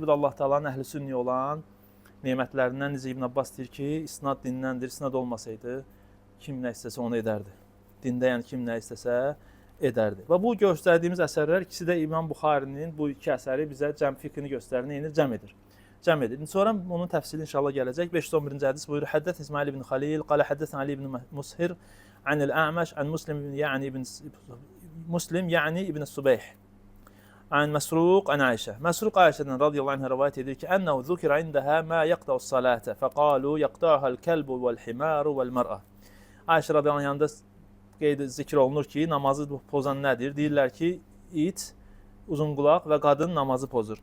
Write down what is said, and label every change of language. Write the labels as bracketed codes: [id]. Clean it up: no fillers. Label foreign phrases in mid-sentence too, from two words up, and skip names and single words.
[az] Bu da Allah Taala'nın əhl-i sünni olan nemətlərindən. Necə İbn Abbas deyir ki, isnad dindəndir, isnad olmasaydı kim nə istəsə onu edərdi. Dində yəni kim nə istəsə edərdi. Və bu göstərdiyimiz əsərlər ikisi də İmam Buxarinin bu iki əsəri bizə cəm fiqhini göstərir, neyini cəm edir. Cəm edir. Sonra onun təfsili inşallah gələcək. 511-ci hədis buyurur: Həddəth İsmail ibn Xalil, [ar] قال حدثنا علي بن مسهر عن الأعمش عن مسلم يعني ابن صبيح. عن مسروق عن عائشة. [az] Məsruq Ayşədən [ar] رضي الله عنها [az] rivayət edir ki, [ar] أنه ذكر عندها ما يقطع الصلاة فقالوا يقطعها الكلب والحمار والمرأة. [az] Ayşə [ar] رضي الله عنها [az] yanında zikr olunur ki, namazı pozan nədir? Deyirlər ki, it, uzunqulaq və qadın namazı pozur.